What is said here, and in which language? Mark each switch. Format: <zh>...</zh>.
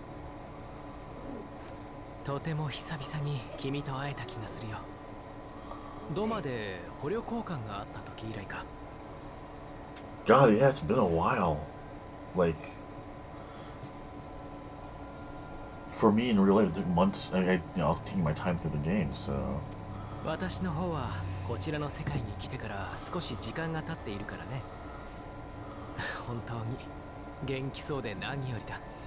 <ja>「とても久々に君と会えた気がするよ。土間で捕虜交換があった時以来か。</ja> <en>God, yeah, it's been a while. Like, for me in real life, it took months. I was taking my time through the game, so.</en> <ja>私の方はこちらの世界に来てから少し時間が経っているからね。本当に元気そうで何よりだ。</ja>